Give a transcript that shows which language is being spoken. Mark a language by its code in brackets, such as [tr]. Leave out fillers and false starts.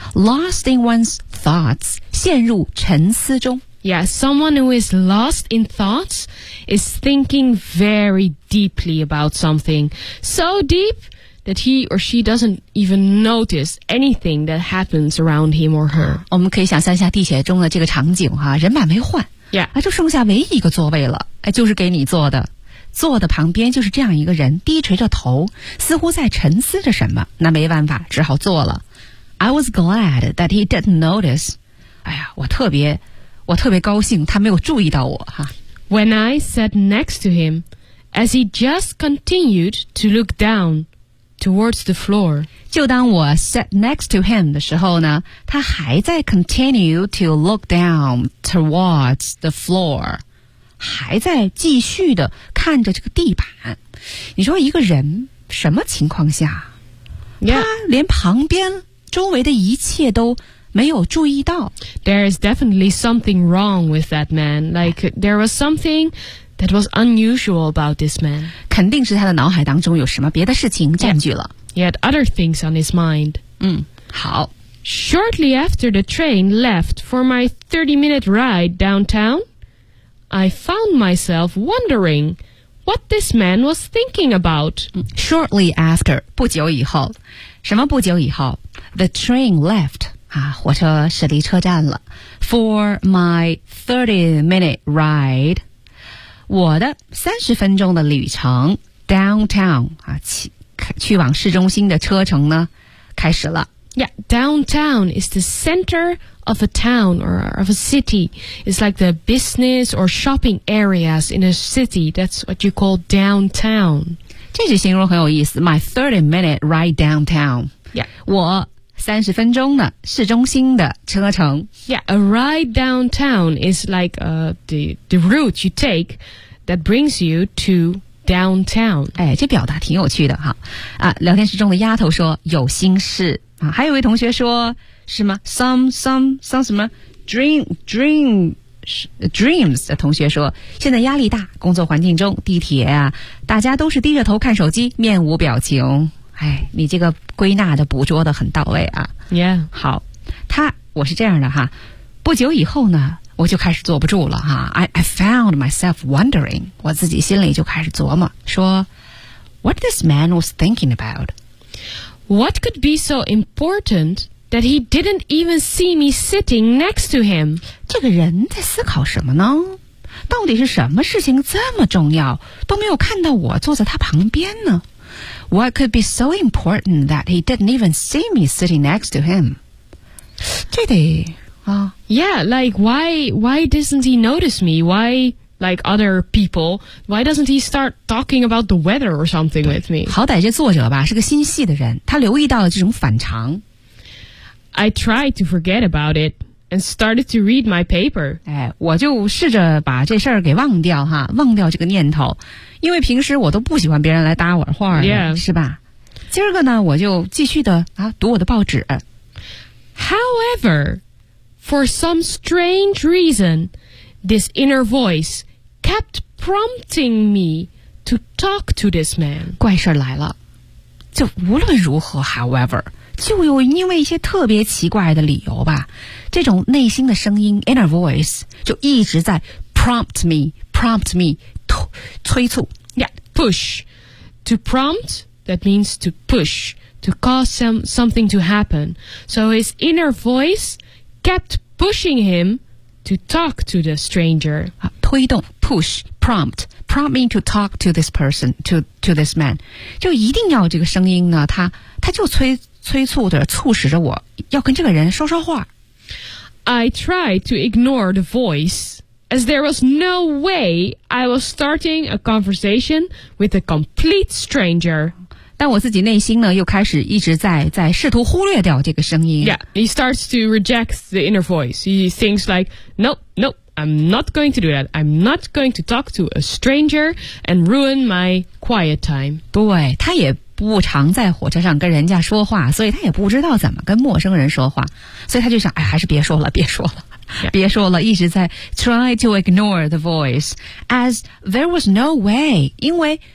[en] Lost in one's thoughts, [zh] 陷入沉思中。 [en] Yeah, someone who is lost in thoughts is thinking very deeply about something. So deep that he or she doesn't even notice anything that happens around him or her. [zh] 我们可以想象一下地铁中的这个场景哈，人满为患。 [en] Yeah. [zh] 就剩下唯一一个座位了，就是给你坐的。坐的旁边就是这样一个人，低垂着头，似乎在沉思着什么。那没办法，只好坐了。 [en] I was glad that he didn't notice. [zh] 哎呀，我特别高兴他没有注意到我哈。 [en] When I sat next to him, as he just continued to look down towards the floor. [zh] 就当我 [en] sat next to him [zh] 的时候呢，他还在 [en] continue to look down towards the floor. [zh] 还在继续的看着这个地板。你说一个人什么情况下、 [en] yeah. [zh] 他连旁边周围的一切都没有注意到。 [en] There is definitely something wrong with that man. Like, there was something that was unusual about this man. [zh] 肯定是他的脑海当中有什么别的事情占据了。 [en] Yeah. He had other things on his mind. [zh] 嗯，好。 [en] Shortly after the train left for my 30-minute ride downtown,I found myself wondering what this man was thinking about. Shortly after, [zh] 不久以后，什么不久以后 [en] ？The train left. [zh] 啊，火车驶离车站了。 [en] For my 30-minute ride, [zh] 我的三十分钟的旅程 downtown 啊，去往市中心的车程呢，开始了。 [en] Yeah, downtown is the center. Of a town or of a city is like the business or shopping areas in a city. That's what you call downtown. [zh] 这句形容很有意思。 [en] My 30-minute ride downtown. Yeah, [zh] 我三十分钟的市中心的车程。 [en] Yeah, a ride downtown is like the route you take that brings you to downtown. [zh] 哎，这表达挺有趣的哈。啊，聊天室中的丫头说有心事啊，还有一位同学说。是吗 ？Some 什么 dreams 的同学说，现在压力大，工作环境中，地铁啊，大家都是低着头看手机，面无表情。哎，你这个归纳的捕捉的很到位啊。 [en] Yeah， [zh] 好，我是这样的哈，不久以后呢，我就开始坐不住了哈。 [en] I found myself wondering， [zh] 我自己心里就开始琢磨，说 [en] ，What this man was thinking about？ What could be so important？ That he didn't even see me sitting next to him. [zh] 这个人在思考什么呢？到底是什么事情这么重要，都没有看到我坐在他旁边呢？ [en] What could be so important that he didn't even see me sitting next to him? [zh] 这得啊。 [en] Yeah, like why doesn't he notice me? Why, like other people, why doesn't he start talking about the weather or something with me? [zh] 好歹这作者吧，是个心细的人，他留意到了这种反常。 [en] I tried to forget about it and started to read my paper. [zh] 哎，我就试着把这事儿给忘掉哈，忘掉这个念头，因为平时我都不喜欢别人来搭我话儿， [en] yeah. [zh] 是吧？今儿个呢，我就继续的啊，读我的报纸。 [en] However, for some strange reason, this inner voice kept prompting me to talk to this man. [zh] 怪事儿来了，就无论如何 ，however。就有因为一些特别奇怪的理由吧，这种内心的声音 [en] inner voice [zh] 就一直在 [en] prompt me [zh] 催促 [en] yeah push to prompt that means to push to cause something to happen so his inner voice kept pushing him to talk to the stranger [zh] 推动 [en] push prompt me to talk to this person to this man [zh] 就一定要这个声音呢他就催促着促使着我要跟这个人说说话。 [en] I tried to ignore the voice, as there was no way I was starting a conversation with a complete stranger. [zh] 但我自己内心呢又开始一直在试图忽略掉这个声音。 [en] Yeah, he starts to reject the inner voice. He thinks like, nope, I'm not going to do that. I'm not going to talk to a stranger and ruin my quiet time. [zh] 对，他也不常在火车上跟人家说话，所以他也不知道怎么跟陌生人说话，所以他就想，哎，还是别说了，一直在 [en] try to ignore the voice, as there was no way, [zh] 因为